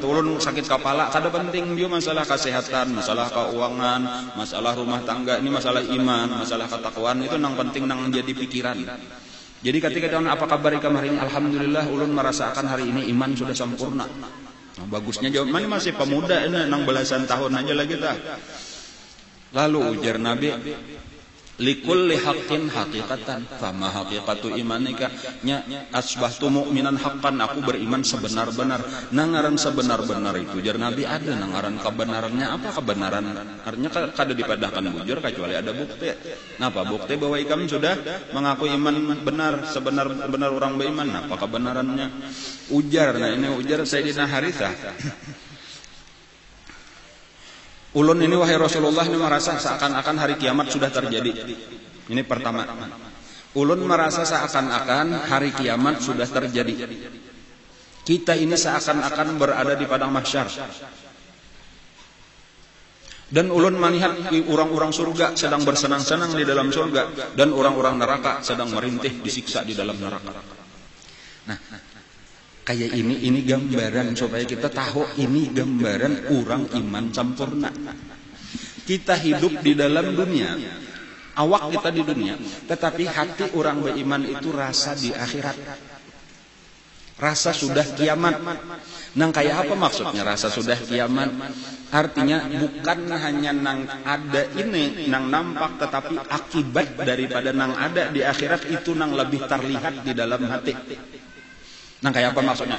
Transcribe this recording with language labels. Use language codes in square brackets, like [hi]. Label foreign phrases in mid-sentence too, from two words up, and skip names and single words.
[bjn] Atau ulun sakit kepala, kada penting dia masalah kesehatan, masalah keuangan, masalah rumah tangga, ini masalah iman, masalah ketakwaan itu nang penting nang jadi pikiran. Jadi ketika dia apa kabar ikam hari ini? Alhamdulillah ulun merasakan hari ini iman sudah sempurna. Nah, bagusnya jawab, mana masih pemuda ini nang belasan tahun aja lagi dah. Lalu ujar Nabi, [ar] لكل حق حقيقة فما حقيقة إيمانك نيا أصبحت مؤمنا حقا, [bjn] aku beriman sebenar-benar. Nangaran sebenar-benar itu ujar Nabi ada nangaran kebenarannya. Apa kebenaran? Artinya kada dipadahkan bujur kecuali ada bukti. Napa bukti bahwa ikam sudah mengaku iman benar, sebenar-benar orang beriman? Apa kebenarannya? Ujar, nah ini ujar Sayyidina Harithah. Ulun ini wahai Rasulullah ini merasa seakan-akan hari kiamat sudah terjadi. Ini pertama. Ulun merasa seakan-akan hari kiamat sudah terjadi. Kita ini seakan-akan berada di padang mahsyar. Dan ulun melihat orang-orang surga sedang bersenang-senang di dalam surga, dan orang-orang neraka sedang merintih disiksa di dalam neraka. Nah, kayak ini gambaran supaya kita tahu ini gambaran orang iman sempurna. Kita hidup di dalam dunia, awak kita di dunia, tetapi hati orang beriman itu rasa di akhirat. Rasa sudah kiamat. Nang kayak apa maksudnya rasa sudah kiamat? Artinya bukan hanya nang ada ini, nang nampak, tetapi akibat daripada nang ada di akhirat itu nang lebih terlihat di dalam hati. Nang kayak apa maksudnya?